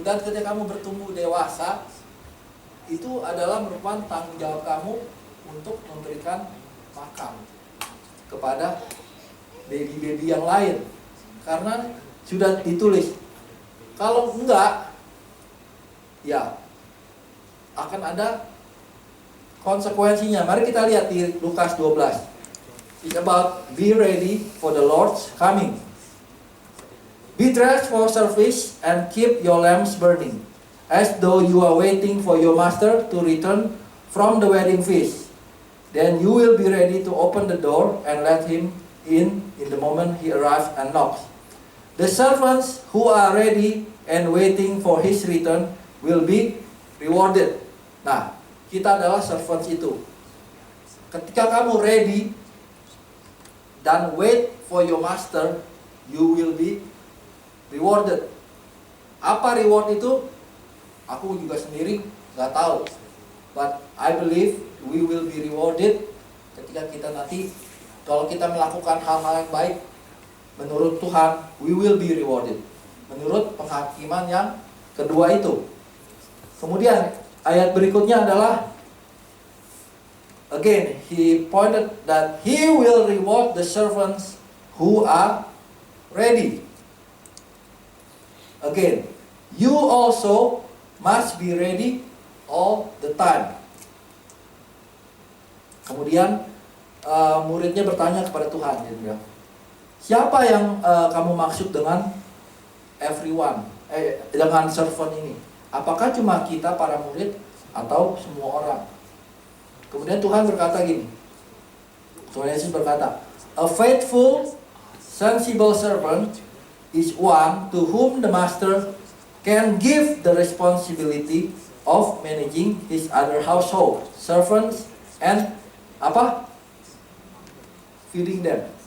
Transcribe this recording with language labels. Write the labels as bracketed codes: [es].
[id] Dan ketika kamu bertumbuh dewasa, itu adalah merupakan tanggung jawab kamu untuk memberikan makan kepada baby-baby yang lain. Karena sudah ditulis, kalau enggak, ya akan ada konsekuensinya. Mari kita lihat di Lukas 12. [en] It's about be ready for the Lord's coming. Be dressed for service and keep your lamps burning, as though you are waiting for your master to return from the wedding feast. Then you will be ready to open the door and let him in the moment he arrives and knocks. The servants who are ready and waiting for his return will be rewarded. [id] Nah, kita adalah servants itu. Ketika kamu [en] ready dan wait for your master, you will be rewarded. [id] Apa reward itu? Aku juga sendiri nggak tahu. [en] But I believe we will be rewarded [id] ketika kita nanti, kalau kita melakukan hal-hal yang baik menurut Tuhan, [en] we will be rewarded. [id] Menurut penghakiman yang kedua itu. Kemudian ayat berikutnya adalah, [en] again, he pointed that he will reward the servants who are ready. Again, you also must be ready all the time. [id] Kemudian muridnya bertanya kepada Tuhan, dia bilang, siapa yang kamu maksud dengan everyone, dengan servant ini? Apakah cuma kita para murid atau semua orang? Kemudian Tuhan berkata gini, Tuhan Yesus berkata, [en] A faithful, sensible servant is one to whom the master can give the responsibility of managing his other household servants and [id] apa? [en] Feeding them.